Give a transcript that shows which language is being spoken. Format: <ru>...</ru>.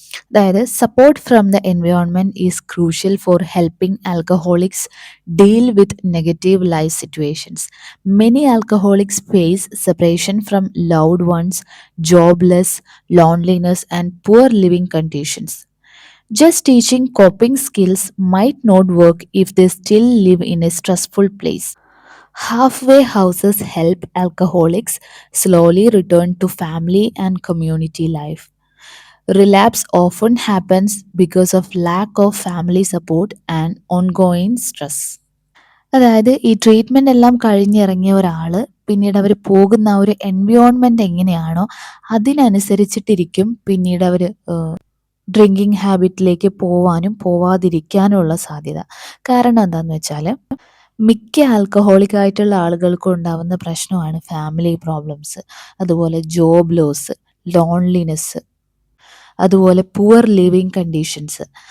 <ml>അതായത്</ml> <en>Support from the environment is crucial for helping alcoholics deal with negative life situations. Many alcoholics face separation from loved ones, jobless, loneliness and poor living conditions. Just teaching coping skills might not work if they still live in a stressful place. Halfway houses help alcoholics slowly return to family and community life. Relapse often happens because of lack of family support and ongoing stress.</en> <ml>അതായത് ഈ treatment എല്ലാം കഴിഞ്ഞിറങ്ങിയ ഒരാൾ പിന്നീട് അവർ പോകുന്ന ആ ഒരു environment എങ്ങനെയാണോ അതിനനുസരിച്ചിട്ടിരിക്കും പിന്നീട് അവർ ഡ്രിങ്കിങ് ഹാബിറ്റിലേക്ക് പോവാനും പോവാതിരിക്കാനുള്ള സാധ്യത. കാരണം എന്താണെന്ന് വെച്ചാൽ മിക്ക ആൽക്കഹോളിക് ആയിട്ടുള്ള ആളുകൾക്കും ഉണ്ടാവുന്ന പ്രശ്നമാണ് ഫാമിലി പ്രോബ്ലംസ്, അതുപോലെ ജോബ് ലോസ്, ലോൺലിനെസ്, അതുപോലെ പുവർ ലിവിങ് കണ്ടീഷൻസ്.</ml>